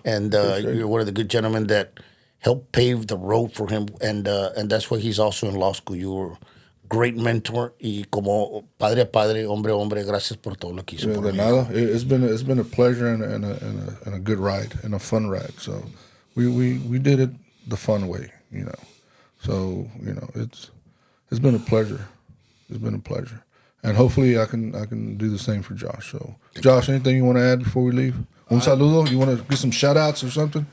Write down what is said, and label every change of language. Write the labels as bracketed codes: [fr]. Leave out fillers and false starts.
[en] And you're one of the good gentlemen that helped pave the road for him, and that's why he's also in law school. You were a great mentor, [es] y como padre a padre, hombre a hombre, gracias por todo lo que hizo por mí. [en] It's been a pleasure and a good ride and a fun ride. So we did it the fun way, So it's been a pleasure. It's been a pleasure, and hopefully I can do the same for Josh. So Josh, anything you want to add before we leave? [es] Un saludo. [en] You want to get some shout outs or something?